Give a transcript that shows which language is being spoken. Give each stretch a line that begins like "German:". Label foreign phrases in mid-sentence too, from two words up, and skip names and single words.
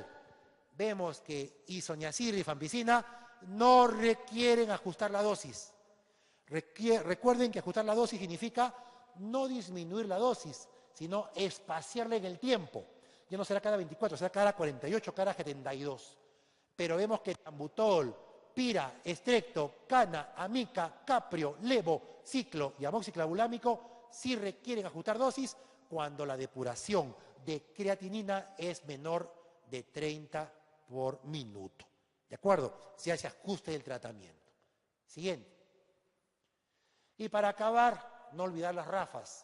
Spanish: Vemos que isoniazid y rifampicina no requieren ajustar la dosis. Recuerden que ajustar la dosis significa no disminuir la dosis, sino espaciarla en el tiempo. Ya no será cada 24, será cada 48, cada 72. Pero vemos que tambutol, pira, estrecto, cana, amica, caprio, levo, ciclo y amoxiclavulámico sí requieren ajustar dosis cuando la depuración de creatinina es menor de 30 por minuto. ¿De acuerdo? Se hace ajuste del tratamiento. Siguiente. Y para acabar, no olvidar las RAFAs.